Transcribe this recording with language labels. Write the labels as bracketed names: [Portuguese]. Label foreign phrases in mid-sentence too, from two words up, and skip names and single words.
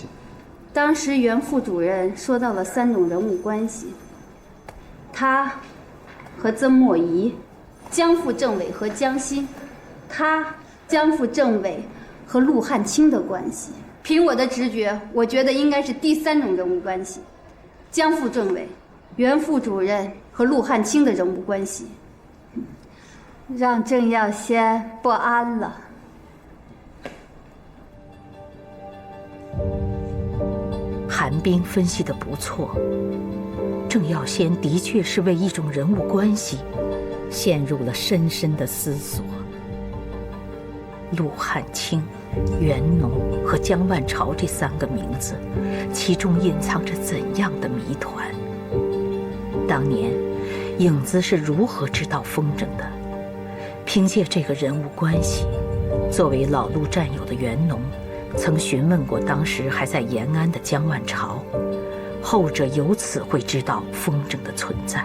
[Chinese] 當時袁副主任說到了3種人物關係，他和曾墨儀，江副政委和江欣，他江副政委和陸漢卿的關係。憑我的直覺，我覺得應該是第3種人物關係。江副政委、袁副主任和陆汉卿的人物关系，让郑耀先不安了。韩冰分析得不错，郑耀先的确是为一种人物关系陷入了深深的思索。陆汉卿、袁农和江万朝这3个名字，其中隐藏着怎樣的謎團？當年，影子是如何知道風箏的？憑借這個人物關係，作為老陸戰友的袁農，曾詢問過當時還在延安的江萬朝，後者由此會知道風箏的存在。